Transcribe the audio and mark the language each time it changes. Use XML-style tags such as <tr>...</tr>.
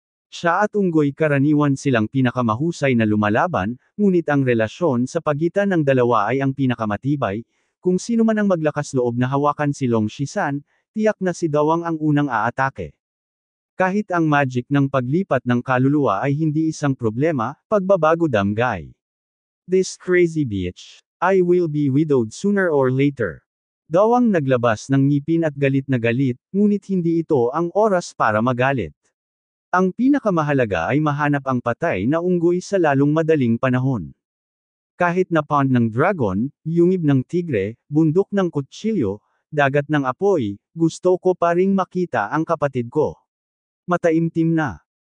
<tl>Siya at Unggoy karaniwan silang pinakamahusay na lumalaban, ngunit ang relasyon sa pagitan ng dalawa ay ang pinakamatibay. Kung sino man ang maglakas loob na hawakan si Long Shisan, tiyak na si Dahuang ang unang aatake. Kahit ang magic ng paglipat ng kaluluwa ay hindi isang problema, pagbabago damgay.</tl> <en>This crazy bitch. I will be widowed sooner or later.</en> <tl>Dahuang naglabas ng ngipin at galit na galit, ngunit hindi ito ang oras para magalit. Ang pinakamahalaga ay mahanap ang patay na unggoy sa lalong madaling panahon. Kahit na pond ng dragon, yungib ng tigre, bundok ng kutsilyo, dagat ng apoy, gusto ko pa ring makita ang kapatid ko. Mataimtim na.</tl>